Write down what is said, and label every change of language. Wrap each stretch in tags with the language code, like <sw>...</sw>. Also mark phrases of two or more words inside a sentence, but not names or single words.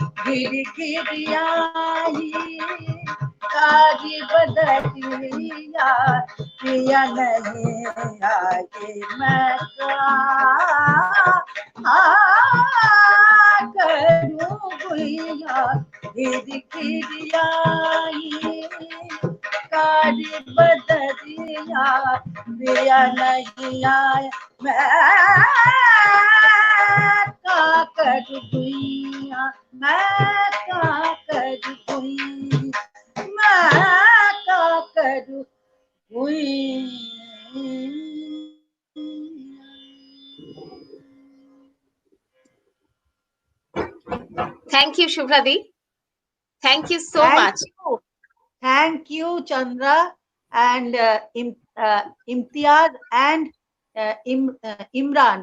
<hi>घिर घिर आई कारी बदरिया पिया नहीं आगे मैं करूं गुइया घिर घिर आई कारी बदरिया पिया नहीं आया मैं का कर गुइया मैं का कर गुइया मैं का कर गुइया।</hi> <en>Thank you, Subhra Di. Thank you so much. Thank you, Chandra and Imtiaz and Imran.</en>